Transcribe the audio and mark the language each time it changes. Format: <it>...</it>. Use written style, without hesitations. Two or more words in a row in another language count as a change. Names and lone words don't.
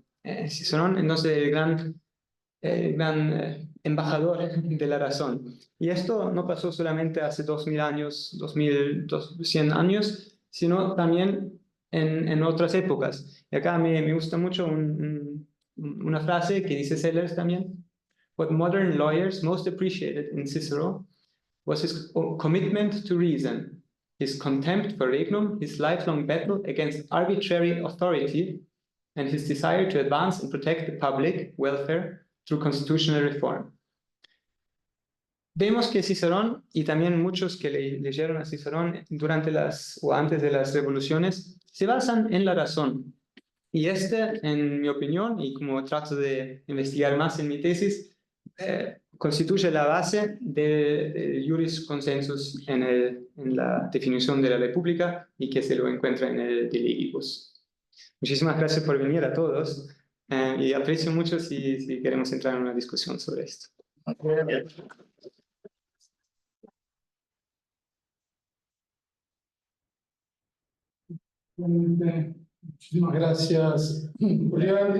<es>Cicerón, entonces, el gran embajador de la razón. Y esto no pasó solamente hace 2000 años, 2100 años, sino también en otras épocas. Y acá me gusta mucho una frase que dice Sellers también.</es> <en>What modern lawyers most appreciated in Cicero was his commitment to reason, his contempt for regnum, his lifelong battle against arbitrary authority, and his desire to advance and protect the public welfare through constitutional reform.</en> <es>Vemos que Cicerón, y también muchos que leyeron a Cicerón durante o antes de las revoluciones, se basan en la razón. Y en mi opinión, y como trato de investigar más en mi tesis, constituye la base del</es> <la>juris consensus</la> <es>en la definición de la república y que se lo encuentra en el De Legibus. Muchísimas gracias por venir a todos y aprecio mucho si queremos entrar en una discusión sobre esto. Muchísimas gracias, Julián.</es>